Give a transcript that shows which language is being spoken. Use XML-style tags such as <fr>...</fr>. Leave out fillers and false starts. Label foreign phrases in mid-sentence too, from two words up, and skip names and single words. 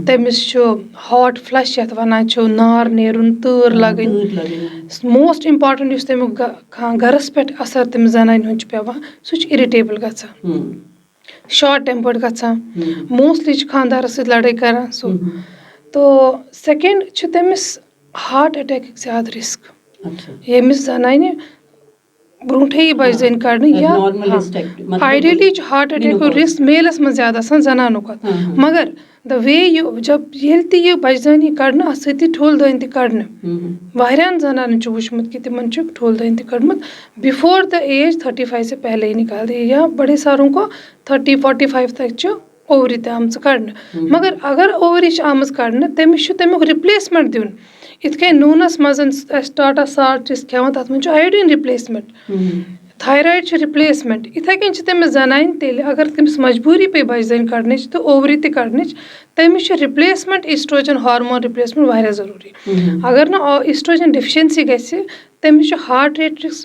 <ks>تٔمِس چھُ</ks> <en>hot flush</en> <ks>یَتھ وَنان چھُ نار نیرُن تۭر لَگٕنۍ</ks> <en>most important</en> <ks>یُس تَمیُک گَرَس پٮ۪ٹھ اَثر تٔمِس زَنانہِ ہُنٛد چھُ پٮ۪وان سُہ چھُ اِرِٹیبٕل گژھان</ks> <en>short tempered</en> <ks>گژھان موسٹلی چھِ خانٛدارَس سۭتۍ لَڑٲے کَران سُہ تو سٮ۪کٮ۪نٛڈ چھِ تٔمِس ہاٹ اَٹیکٕکۍ زیادٕ رِسک ییٚمِس زَنانہِ برونٛٹھٕے یی بَجہِ زٔنۍ کَڑنہٕ یا آیڈیلی چھُ ہاٹ اَٹیکُک رِسک میلَس منٛز زیادٕ آسان زَنانو کھۄتہٕ مگر</ks> <en>the way</en> <ks>ییٚلہِ تہِ یہِ بَجہِ زٔنۍ یی کَڑنہٕ اَتھ سۭتۍ یی ٹھوٗلہٕ دٲنۍ تہِ کَڑنہٕ واریاہَن زَنانَن چھُ وٕچھمُت کہِ تِمَن چھُ ٹھوٗلہٕ دٲنۍ تہِ کٔڑمٕژ</ks> <en>before the age</en> <ur>35 سے پہلے ہی نِکال دے یا بڑے ساروں کو</ur> <ks>30-45 تک چھُ اووری تہِ آمژٕ کَڑنہٕ مگر اگر اووری چھِ آمٕژ کَڑنہٕ تٔمِس چھُ تَمیُک رِپلیسمٮ۪نٛٹ دیُن یِتھ کٔنۍ نوٗنَس منٛز اَسہِ ٹاٹا سالٹ چھِ أسۍ کھٮ۪وان تَتھ منٛز چھُ</ks> <en>iodine replacement thyroid</en> <ks>چھِ رِپلیسمٮ۪نٛٹ یِتھَے کٔنۍ چھِ تٔمِس زَنانہِ تیٚلہِ اگر تٔمِس مجبوٗری پیٚیہِ بَجہِ زٔنۍ کَڑنٕچ تہٕ اووری تہِ کَڑنٕچ تٔمِس چھِ</ks> <en>replacement estrogen hormone replacement</en> <ks>واریاہ ضروٗری اگر نہٕ</ks> <en>estrogen deficiency</en> <ks>گژھِ تٔمِس چھُ</ks> <en>heart rate</en>